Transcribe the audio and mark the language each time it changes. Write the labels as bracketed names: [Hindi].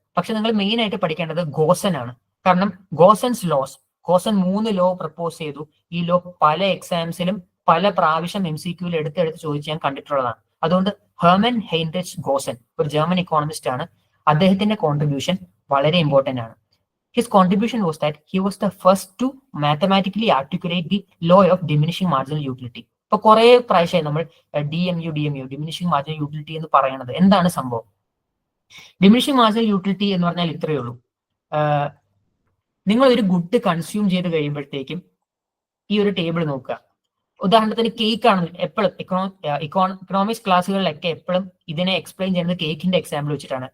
[Malayalam] പക്ഷെ നിങ്ങൾ മെയിൻ ആയിട്ട് പഠിക്കേണ്ടത് ഗോസൻ ആണ്. കാരണം ഗോസൻസ് ലോസ്, ഗോസൻ 3 ലോ പ്രപ്പോസ് ചെയ്തു. ഈ ലോ പല എക്സാംസിലും പല പ്രാവശ്യം MCQയിൽ എടുത്തെടുത്ത് ചോദിച്ച് ഞാൻ കണ്ടിട്ടുള്ളതാണ്. അതുകൊണ്ട് ഹെർമൻ ഹെയിൻറിച്ച് ഗോസൻ ഒരു ജർമ്മൻ ഇക്കോണമിസ്റ്റ് ആണ്. അദ്ദേഹത്തിന്റെ കോൺട്രിബ്യൂഷൻ വളരെ ഇമ്പോർട്ടന്റ് ആണ്. [English] His contribution was that he was the first to mathematically articulate the law of diminishing marginal utility. [Malayalam] ഇപ്പൊ കുറെ പ്രാവശ്യമായി നമ്മൾ DMU ഡിമിനിഷിംഗ് മാർജിനൽ യൂട്ടിലിറ്റി എന്ന് പറയുന്നത്. എന്താണ് സംഭവം? ഡിമിനിഷിംഗ് മാർജിനൽ യൂട്ടിലിറ്റി എന്ന് പറഞ്ഞാൽ ഇത്രയേ ഉള്ളൂ. നിങ്ങൾ ഒരു ഗുഡ് കൺസ്യൂം ചെയ്ത് കഴിയുമ്പോഴത്തേക്കും ഈ ഒരു ടേബിൾ നോക്കുക. ഉദാഹരണത്തിന് കേക്ക് ആണ് എപ്പോഴും ഇക്കണോമിക്സ് ക്ലാസ്സുകളിലൊക്കെ എപ്പോഴും ഇതിനെ എക്സ്പ്ലെയിൻ ചെയ്യുന്നത് കേക്കിന്റെ എക്സാമ്പിൾ വെച്ചിട്ടാണ്.